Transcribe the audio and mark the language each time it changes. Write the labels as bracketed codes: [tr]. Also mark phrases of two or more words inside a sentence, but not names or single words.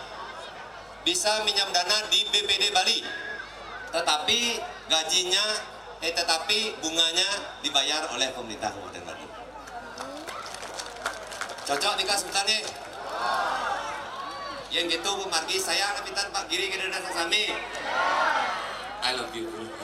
[id] Bisa minjam dana di BPD Bali. Tetapi bunganya dibayar oleh pemerintah Kabupaten Badung. Cocok nih Kak sebentar nih. Yang gitu Bu Margi, saya ngapitan Pak Giri ke dana sami. [en] I love you.